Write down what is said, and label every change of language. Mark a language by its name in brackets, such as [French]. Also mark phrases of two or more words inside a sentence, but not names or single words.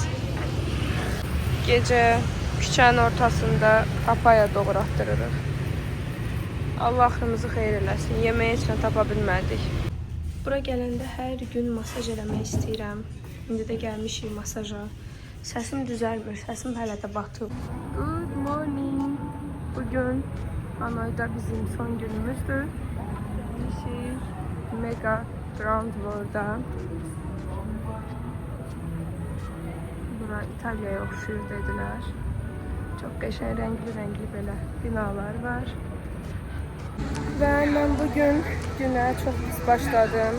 [Azerbaijani] Gecə küçənin ortasında papaya doğratdırırıq. Allah axırımızı xeyir eləsin. Yeməyə heç nə tapa bilmədik. Bura gələndə hər gün masaj eləmək istəyirəm. İndi də gəlmişik masaja. Səsim düzəlmir. Səsim hələ də batıb. [English] Good morning. [Azerbaijani] Bugün Hanoyda bizim son günümüzdür. [English] This is Mega Ground World'da. [Azerbaijani] Bura İtalya'ya oxşuyur dedilər. Çox qəşəng rəngli belə binalar var. Və mən bugün günə çox pis başladım.